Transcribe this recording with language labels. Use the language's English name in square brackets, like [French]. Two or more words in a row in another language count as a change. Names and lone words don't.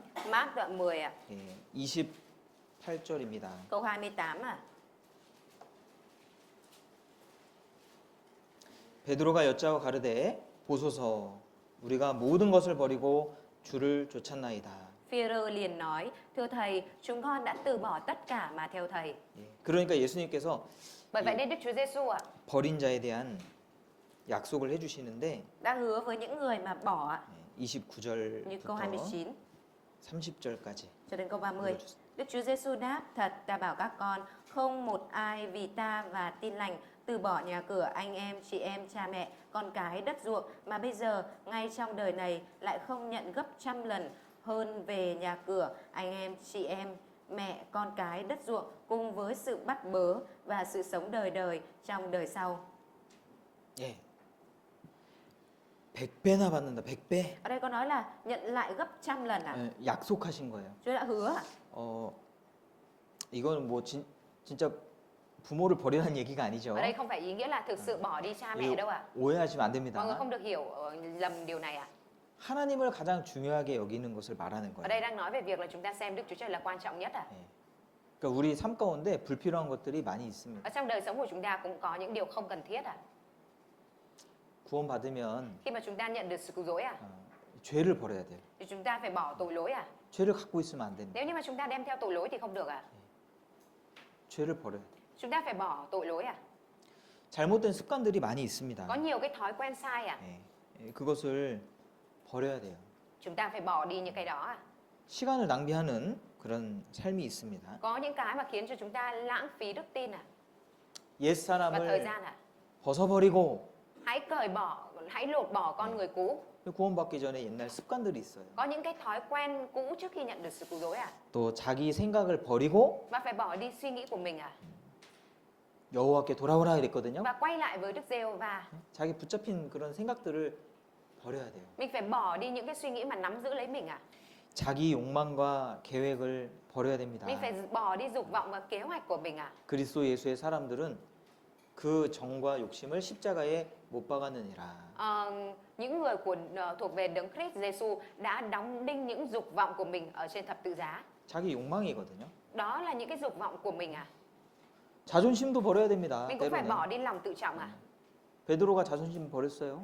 [Vietnamese] Mác đoạn 10 ạ. [Korean] 28절입니다. [Vietnamese] Câu 28 ạ. [Korean] 베드로가 여짜고 가르되 보소서 우리가 모든 것을 버리고 주를 쫓았나이다. [Vietnamese] Phi-e-rơ liền nói: Thưa thầy, chúng con đã từ bỏ tất cả mà theo thầy. [Korean] 그러니까 예수님께서 [Vietnamese] Bởi vậy nên Đức Chúa Giêsu ạ [Korean] 버린 자에 대한 약속을 해주시는데 [Vietnamese] đã hứa với những người mà bỏ ạ, như câu [Korean] 29절부터 29 30절까지 [Vietnamese] cho đến câu 30. Đức Chúa Giêsu đáp: Thật ta bảo các con, không một ai vì ta và tin lành từ bỏ nhà cửa, anh em, chị em, cha mẹ, con cái, đất ruộng mà bây giờ ngay trong đời này lại không nhận gấp trăm lần hơn về nhà cửa, anh em, chị em, mẹ, con cái, đất ruộng cùng với sự bắt bớ và sự sống đời đời trong đời sau. [Korean] 예. 100배나 받는다. 100배. [Vietnamese] Ở đây có nói là nhận lại gấp trăm lần ạ. [Korean] 예, 약속하신 거예요. [Vietnamese] Chúa đã hứa ạ. [Korean] 이건 뭐 진짜 부모를 버리라는 얘기가 아니죠. [Vietnamese] Ở đây không phải ý nghĩa là thực sự bỏ đi cha mẹ [Korean] 이거 [Vietnamese] đâu ạ. [Korean] 오해하시면 안 [Vietnamese] Mọi người [Korean] 됩니다. [Vietnamese] không được hiểu lầm điều này ạ. [Korean] 하나님을 가장 중요하게 여기는 것을 말하는 [Vietnamese] Ở đây [Korean] 거예요. [Vietnamese] đang nói về việc là chúng ta xem Đức Chúa Trời là quan trọng nhất ạ. [Korean] 예. 그러니까 우리 삶 가운데 불필요한 것들이 많이 있습니다. [Vietnamese] Ở trong đời sống của chúng ta cũng có những điều không cần thiết ạ. [Korean] 구원받으면 [Vietnamese] Khi mà chúng ta nhận được sự cứu rỗi ạ, [Korean] 죄를 버려야 돼요. [Vietnamese] thì chúng ta phải bỏ tội lỗi ạ. [Korean] 죄를 갖고 있으면 안 됩니다. [Vietnamese] Nếu như mà chúng ta đem theo tội lỗi thì không được ạ. [Korean] 죄를 버려야 돼요. [Vietnamese] Chúng ta phải bỏ tội lỗi ạ. [Korean] 잘못된 습관들이 많이 있습니다. [Vietnamese] Có nhiều cái thói quen sai ạ. [Korean] 그것을 버려야 돼요. [Vietnamese] Chúng ta phải bỏ đi những cái đó ạ. [Korean] 시간을 낭비하는 그런 삶이 있습니다. [Vietnamese] Có những cái mà khiến cho chúng ta lãng phí đức tin ạ [Korean] 옛 [Vietnamese] và thời [Korean] 사람을 [Vietnamese] gian ạ. [Korean] 벗어버리고 [Vietnamese] Hãy cởi bỏ, hãy lột bỏ con người cũ. [Korean] 구원받기 전에 옛날 습관들이 있어요. [Vietnamese] Có những cái thói quen cũ trước khi nhận được sự cứu rỗi ạ. [Korean] 또 자기 생각을 버리고 [Vietnamese] Và phải bỏ đi suy nghĩ của mình ạ. [Korean] 여호와께 돌아오라 그랬거든요. [Vietnamese] Và quay lại với Đức Giê-hô-va. [Korean] 자기 붙잡힌 그런 생각들을 버려야 돼요. [Vietnamese] Mình phải bỏ đi những cái suy nghĩ mà nắm giữ lấy mình ạ. [Korean] 자기 욕망과 계획을 버려야 됩니다. [Vietnamese] Mình phải bỏ đi dục vọng và kế hoạch của mình ạ. [Korean] 그리스도 예수의 사람들은 그 정과 욕심을 십자가에 못 박았느니라. [Vietnamese] Những người thuộc về Đấng Christ Giêsu đã đóng đinh những dục vọng của mình ở trên thập tự giá. [Korean] 자기 욕망이거든요. [Vietnamese] Đó là những cái dục vọng của mình ạ. [Korean] 자존심도 버려야 됩니다. [Vietnamese] Mình cũng phải [Korean] 때로는. [Vietnamese] bỏ đi lòng tự trọng ạ. [Korean] 베드로가 자존심 버렸어요.